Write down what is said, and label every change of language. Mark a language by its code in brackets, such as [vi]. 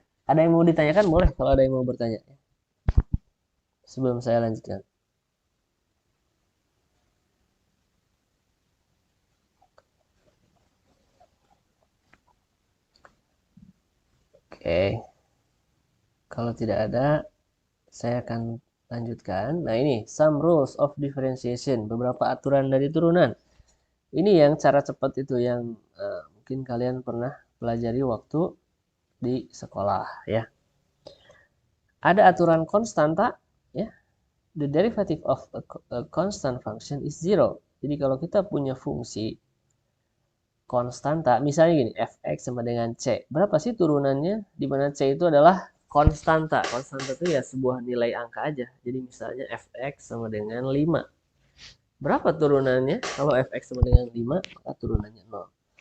[id] Ada yang mau ditanyakan? Boleh kalau ada yang mau bertanya. Sebelum saya lanjutkan. Oke. Kalau tidak ada, saya akan lanjutkan. Nah ini, [en] some rules of differentiation. [id] Beberapa aturan dari turunan. Ini yang cara cepat itu yang mungkin kalian pernah pelajari waktu di sekolah ya. Ada aturan konstanta ya. [en] the derivative of a constant function is 0. [id] Jadi kalau kita punya fungsi konstanta, misalnya gini, fx sama dengan c. Berapa sih turunannya? Di mana c itu adalah konstanta. Konstanta itu ya sebuah nilai angka aja. Jadi misalnya fx sama dengan 5. Berapa turunannya? Kalau fx sama dengan 5, maka turunannya 0.